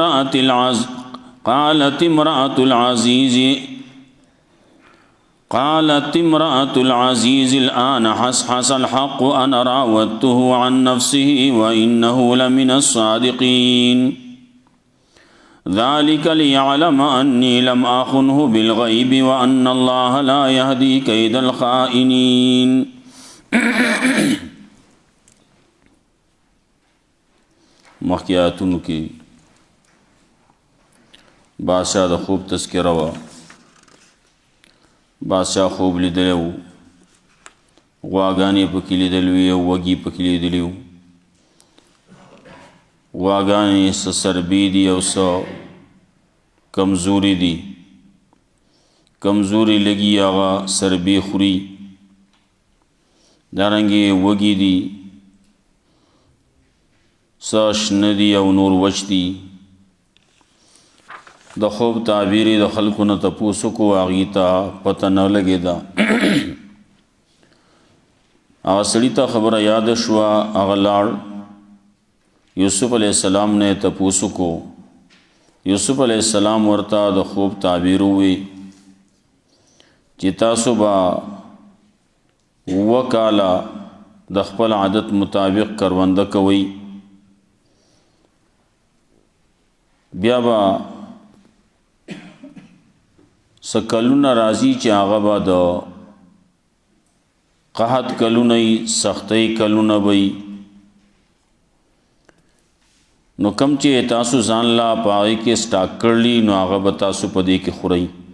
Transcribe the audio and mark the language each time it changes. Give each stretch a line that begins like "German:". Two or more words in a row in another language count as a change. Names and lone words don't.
Arabic: امرأة العزيز الآن حصحص الحق أنا راودته عن نفسه وإنه لمن الصادقين ذلك ليعلم أني لم أخنه بالغيب وأن الله لا يهدي كيد الخائنين
Pashto: مخیاتونو کی بادشاہ د خوب تذکرہ وا بادشاہ خوب لیدلی و غواګانې پکې لیدلې وې او وږي پکې لیدلي وو غواګانې څه سربې دي او څه کمزوري دي کمزوري لګي هغه سربې خوري دارنګې وږي دي څه شنه دي او نور وچ دي د خوب تعبیر د خلکو نه تپوسو کو هغې ته پته نه لګېده هغه سړي ته خبره یاده شوه هغه لاړ یوسف
Arabic: علیہ السلام
Pashto: نے تپوسو کو یوسف
Arabic: علیہ السلام
Pashto: ورته د خوب تعبیر وی چې تاسو به وکاله د خپل عادت مطابق کرونده کوي بیا به څه کلونه راځي چې هغه به د قحط کلونه وي سختۍ کلونه به وي نو کم چې تاسو ځان لا پاغې کې سټاک کړلی نو هغه به تاسو په دې کې خورئ